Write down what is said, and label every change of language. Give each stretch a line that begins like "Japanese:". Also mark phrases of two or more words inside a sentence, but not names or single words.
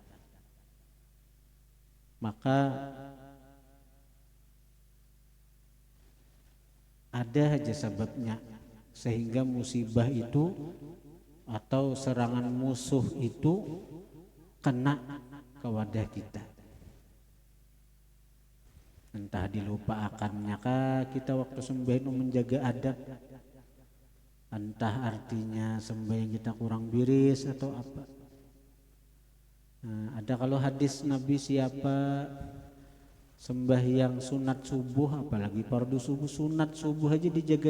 Indonesian: maka ada aja sebabnya sehingga musibah itu atau serangan musuh itu kena ke wadah kita. Entah dilupaakannya kah kita waktu sembahyang menjaga adab, entah artinya sembahyang kita kurang biris atau apa. Nah, ada kalau hadis Nabi, siapa sembahyang sunat subuh, apalagi fardu subuh, sunat subuh aja dijaganya.